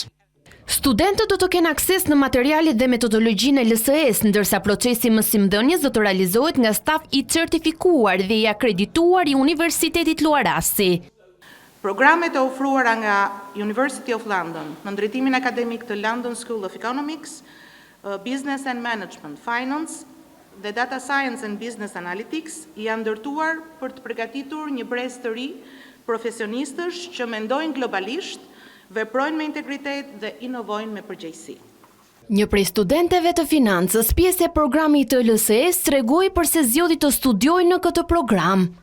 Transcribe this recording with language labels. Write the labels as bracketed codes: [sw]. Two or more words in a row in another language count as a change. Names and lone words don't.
[sq] Studentët do të kenë akses në materialet dhe metodologjinë e LSE-s, ndërsa procesi mësimdhënies do të realizohet nga staf i certifikuar dhe i akredituar i Universitetit Luarasi. Programet e ofruara nga University of London në drejtimin akademik të London School of Economics, Business and Management, Finance dhe Data Science and Business Analytics janë ndërtuar për të përgatitur një brez të ri profesionistësh që mendojnë globalisht, veprojnë me integritet dhe inovojnë me përgjegjësi. Një prej studenteve të financës, pjesë e programit të LSE-s, tregoi përse zgjodhi të studiojë në këtë program.